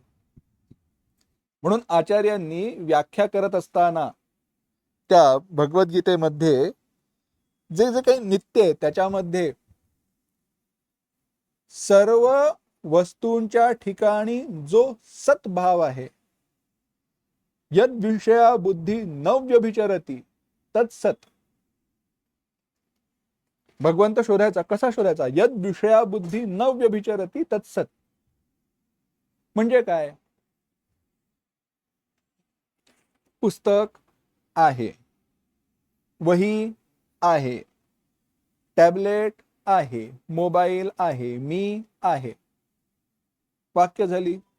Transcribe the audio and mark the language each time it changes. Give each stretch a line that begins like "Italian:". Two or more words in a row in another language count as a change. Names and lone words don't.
Marathi: म्हणून आचार्यांनी व्याख्या करत असताना त्या भगवद्गीतेमध्ये जे जे काही नित्य आहे त्याच्यामध्ये सर्व वस्तूंच्या ठिकाणी जो सद्भाव आहे,
Sanskrit: यद विषया बुद्धी न व्यभिचरती तत्सत.
Marathi: भगवंत शोधायचा, कसा शोधायचा?
Sanskrit: यद विषया बुद्धी न व्यभिचरती तत्सत.
Marathi: म्हणजे काय? पुस्तक आहे, वही आहे, टॅबलेट आहे, मोबाईल आहे, मी आहे. वाक्य झाली.